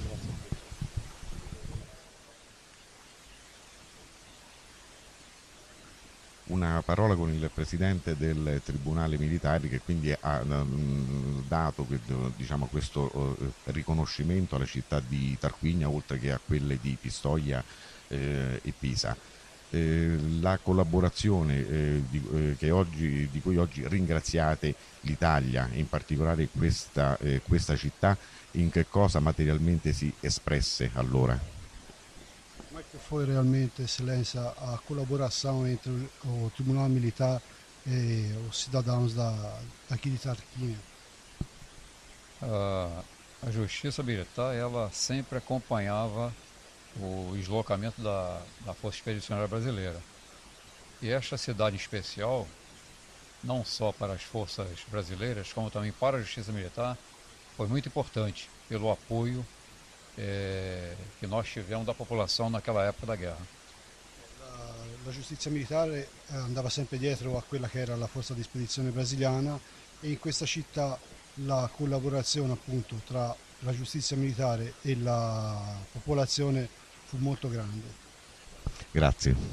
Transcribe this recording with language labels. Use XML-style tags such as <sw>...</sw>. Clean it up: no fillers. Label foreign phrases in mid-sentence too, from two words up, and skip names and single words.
<it>Una parola con il presidente del Tribunale Militare, che quindi ha dato, diciamo, questo riconoscimento alla città di Tarquinia, oltre che a quelle di Pistoia e Pisa. La collaborazione di cui oggi ringraziate l'Italia, in particolare questa città, in che cosa materialmente si espresse allora?</it> <pt>Como é que foi realmente, Excelência, a colaboração entre o Tribunal Militar e os cidadãos daqui de Tarquinia? A Justiça Militar, ela sempre acompanhava o deslocamento da Força Expedicionária Brasileira. E esta cidade em especial, não só para as forças brasileiras, como também para a Justiça Militar, foi muito importante pelo apoio che nós tivemos da popolação naquela época da guerra.</pt> <it>La giustizia militare andava sempre dietro a quella che era la forza di spedizione brasiliana, e in questa città la collaborazione appunto tra la giustizia militare e la popolazione fu molto grande. Grazie.</it>